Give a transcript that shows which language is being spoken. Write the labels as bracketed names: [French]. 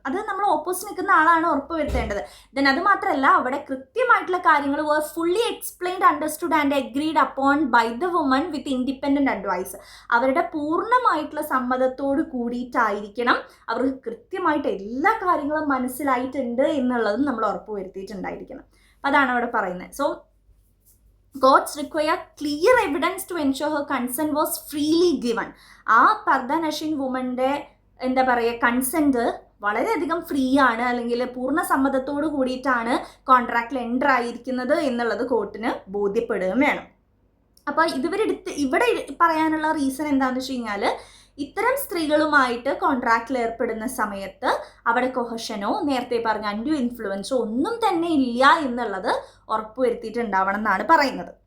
[Malayalam] അത് നമ്മൾ ഓപ്പോസിറ്റ് നിൽക്കുന്ന ആളാണ് ഉറപ്പുവരുത്തേണ്ടത്. ദെൻ അത് മാത്രമല്ല, അവിടെ കൃത്യമായിട്ടുള്ള കാര്യങ്ങൾ [English] Were fully explained, understood and agreed upon by the woman with independent advice. [Malayalam] അവരുടെ പൂർണ്ണമായിട്ടുള്ള സമ്മതത്തോട് കൂടിയിട്ടായിരിക്കണം അവർക്ക് കൃത്യമായിട്ട് എല്ലാ കാര്യങ്ങളും മനസ്സിലായിട്ടുണ്ട് എന്നുള്ളതും നമ്മൾ ഉറപ്പുവരുത്തിയിട്ടുണ്ടായിരിക്കണം. അതാണ് അവിടെ പറയുന്നത്. [English] So courts require clear evidence to ensure her consent was freely given. [Malayalam] ആ പർദ്ദ നഷിൻ വുമൻ്റെ എന്താ പറയുക, കൺസെൻറ്റ് വളരെയധികം ഫ്രീ ആണ്, അല്ലെങ്കിൽ പൂർണ്ണ സമ്മതത്തോട് കൂടിയിട്ടാണ് കോൺട്രാക്റ്റിൽ എൻ്റർ ആയിരിക്കുന്നത് എന്നുള്ളത് കോർട്ടിന് ബോധ്യപ്പെടുകയും വേണം. അപ്പോൾ ഇവിടെ പറയാനുള്ള റീസൺ എന്താണെന്ന് വെച്ച് കഴിഞ്ഞാൽ, ഇത്തരം സ്ത്രീകളുമായിട്ട് കോൺട്രാക്റ്റിൽ ഏർപ്പെടുന്ന സമയത്ത് അവിടെ കൊഹഷനോ നേരത്തെ പറഞ്ഞ അൺഡ്യൂ ഇൻഫ്ലുവൻസോ ഒന്നും തന്നെ ഇല്ല എന്നുള്ളത് ഉറപ്പുവരുത്തിയിട്ടുണ്ടാവണം എന്നാണ് പറയുന്നത്.